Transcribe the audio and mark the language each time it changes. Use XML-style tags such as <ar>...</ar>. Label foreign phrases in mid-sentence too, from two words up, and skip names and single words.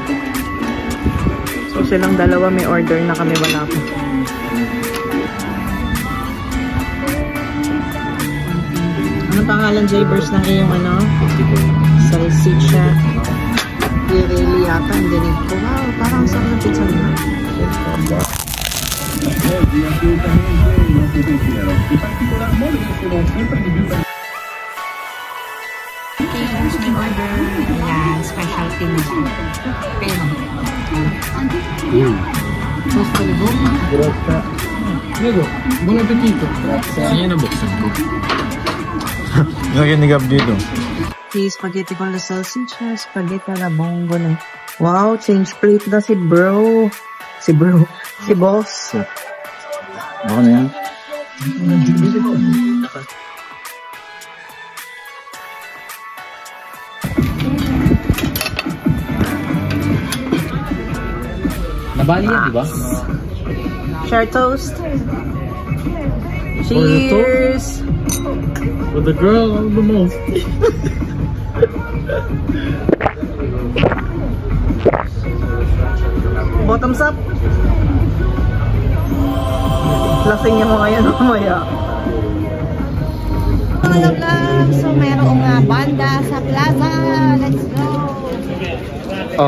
<tl>So silang dalawa may order na kami, wala pa. Ano pangalan, Jaybers, ng iyong ano? Salsicha. Pirelli yata, ang dinig ko. Wow, parang sarap na pizza nila.</tl> <en>Okay, here's my order.</en> <tl>Ayan, specialty na. Pero. Gusto ni Bob?</tl> <it>Nego, buon appetito.</it> <tl>Sige na buksan ko. Lagyan ni Gab dito.</tl> <it>Okay, spaghetti con la salsiccia, spaghetti alla vongole.</it> <tl>Wow,</tl> <en>change plate</en> <tl>na si bro. Si boss. Baka na yan? Nabali yan, di ba?</tl> <en>Share toast. Cheers! With the girl on the most. Bottoms up.</en> <tl>Lasing niya mga yan mamaya. Mga vlog, so merong banda sa plaza.</tl> <en>Let's go! Oh.</en>